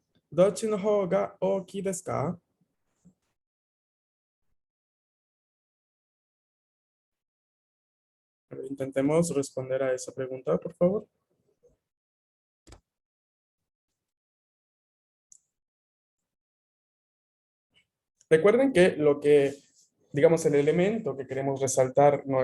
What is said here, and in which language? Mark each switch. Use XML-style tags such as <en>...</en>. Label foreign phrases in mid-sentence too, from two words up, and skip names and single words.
<ja>¿どっちの方が大きいですか?</ja> <es>A ver, intentemos responder a esa pregunta, por favor. Recuerden que digamos, el elemento que queremos resaltar, ¿no?</es>